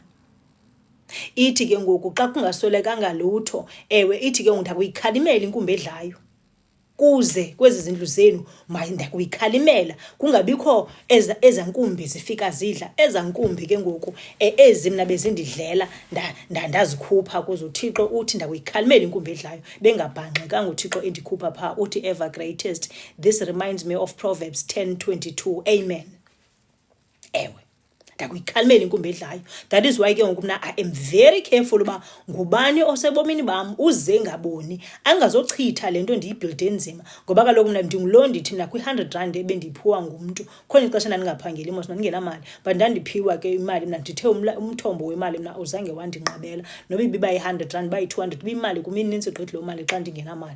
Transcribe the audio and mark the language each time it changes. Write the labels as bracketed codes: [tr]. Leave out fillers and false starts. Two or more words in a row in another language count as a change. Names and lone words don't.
[xh] Ithi ke ngoku xa kungaswelekanga lutho, ewe ithi ke ngoku ndakuyikhalimela inkumbi edlayo kuze kwezi zindlu zenu ndakuyikhalimela kungabikho eza nkumbi zifika zidla. Eza nkumbi ke ngoku ezi mna bezindidlela ndazikhupha kuzo. uThixo uthi ndakuyikhalimela inkumbi edlayo. Bengabhanxekanga uThixo endikhupha phaa. Uthi [en] ever greatest. This reminds me of Proverbs 10:22. Amen. [xh] Ewe ndakuyikhalimela inkumbi edlayo. [en] That is why [xh] ke ngoku mna [en] I am very careful [xh] uba ngubani osebomini bam uze ngaboni angazochitha le nto ndiyibhilde nzima. Ngoba kaloku mna ndingulo ndithi nakwi-100 ebendiyiphiwa ngumntu. Khona ixesha ndandingaphangeli mos ndandingenamali, but ndandiphiwa ke imali mna ndithe umthombo wemali mna uzange wandinqabela. Noba ibiba yi-100 bayi-200 ibiyimali kum inintsi gqithi loo mali xa ndingenamali.